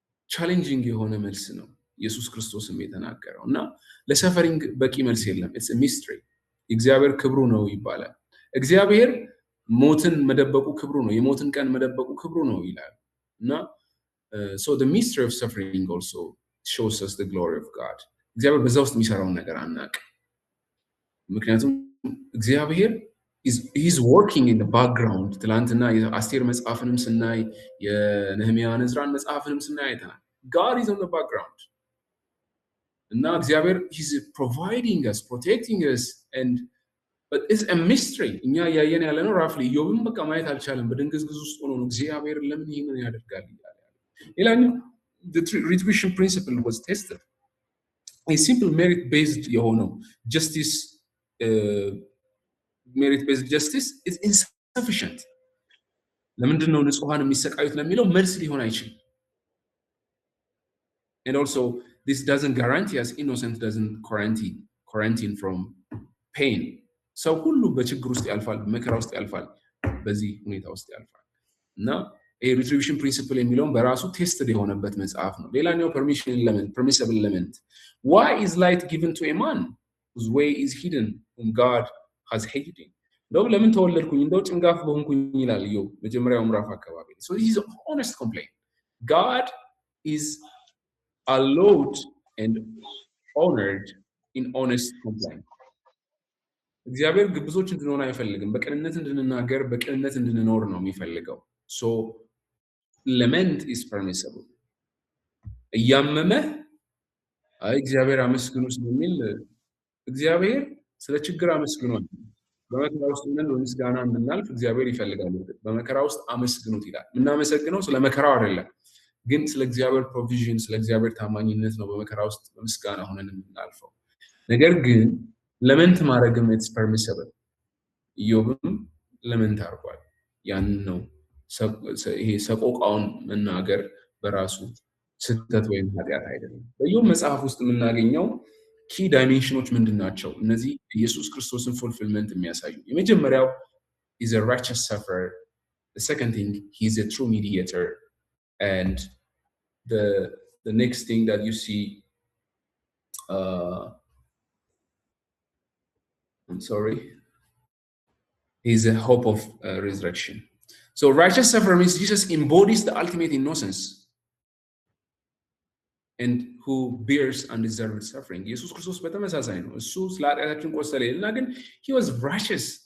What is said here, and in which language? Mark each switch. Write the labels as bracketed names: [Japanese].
[Amharic] ቻሌንጂንግ የሆነ መልስ ነው ኢየሱስ ክርስቶስም የተናገረው። እና ለሰፈሪንግ በቂ መልስ የለም። [English] ኢትስ አ ሚስትሪ። [Amharic] እግዚአብሔር ክብሩ ነው ይባላል። እግዚአብሔር ሞትን መደበቁ ክብሩ ነው፣ የሞትን ቀን መደበቁ ክብሩ ነው ይላል። እና [English] so the mystery of suffering also shows us the glory of God. [Amharic] እግዚአብሔር በዛ ውስጥ የሚሰራውን ነገር አናውቅ። ምክንያቱም እግዚአብሔር [English] he's working in the background. [Amharic] ትላንትና የአስቴር መጽሐፍንም ስናይ የነህምያን ዕዝራን መጽሐፍንም ስናይ አይተናል። [English] God is on the background. [Amharic] እና እግዚአብሔር [English] he's providing us, protecting us, but it's a mystery. [Amharic] እኛ ያየን ያለ ነው ራፍሊ ኢዮብም በቃ ማየት አልቻለም። በድንግዝግዝ ውስጥ ሆኖ ነው እግዚአብሔር ለምን ይሄንን ያደርጋል ይላል። ሌላኛው [English] the retribution principle was tested. a simple merit based የሆነው justice merit-based justice is insufficient. [Amharic] ለምንድን ነው ንጹሃን የሚሰቃዩት ለሚለው መልስ ሊሆን አይችልም። [English] And also this doesn't guarantee us innocent doesn't quarantine from pain. [Amharic] ሰው ሁሉ በችግር ውስጥ ያልፋል፣ በመከራ ውስጥ ያልፋል፣ በዚህ ሁኔታ ውስጥ ያልፋል። እና retribution principle የሚለውን በራሱ ቴስትድ የሆነበት መጽሐፍ ነው። ሌላኛው permissible element. [English] Why is light given to a man whose way is hidden whom God has hated him? [Amharic] እንደው ለምን ተወለድኩኝ እንደው ጭንጋፍ በሆንኩኝ ይላል ኢዮብ መጀመሪያው ምዕራፍ አካባቢ። [English] So this is an honest complaint. God is allowed and honored in honest complaint. [Amharic] እግዚአብሔር ግብዞች እንድንሆን አይፈልግም። በቅንነት እንድንናገር በቅንነት እንድንኖር ነው የሚፈልገው። [English] So lament is permissible. [Amharic] እያመመህ አይ እግዚአብሔር አመስግኑ ስለሚል እግዚአብሔር ስለ ችግር አመስግኗል። በመከራ ውስጥ ምን ምስጋና እንድናልፍ እግዚአብሔር ይፈልጋል። በመከራ ውስጥ አመስግኑት ይላል። የምናመሰግነው ስለ መከራው አይደለም፣ ግን ስለ እግዚአብሔር ፕሮቪዥን ስለ እግዚአብሔር ታማኝነት ነው በመከራ ውስጥ በምስጋና ሆነን የምናልፈው። ነገር ግን ለመንት ማድረግም [English] ኢትስ ፐርሚሲብል። [Amharic] ኢዮብም ለመንት አድርጓል። ያን ነው ይሄ ሰቆቃውን መናገር በራሱ ስህተት ወይም ኃጢአት አይደለም። በኢዮብ መጽሐፍ ውስጥ የምናገኘው ኪ ዳይሜንሽኖች ምንድን ናቸው? እነዚህ ኢየሱስ ክርስቶስን ፉልፊልመንት የሚያሳዩ የመጀመሪያው [English] is a righteous sufferer. The second thing, he is a true mediator. And the next thing that you see I'm sorry, is a hope of resurrection. So righteous sufferer means Jesus embodies the ultimate innocence and who bears undeserved suffering. [Amharic] ኢየሱስ ክርስቶስ በተመሳሳይ ነው። እሱ ስለ ኃጢአታችን ቆሰለ ይልና ግን [English] he was righteous.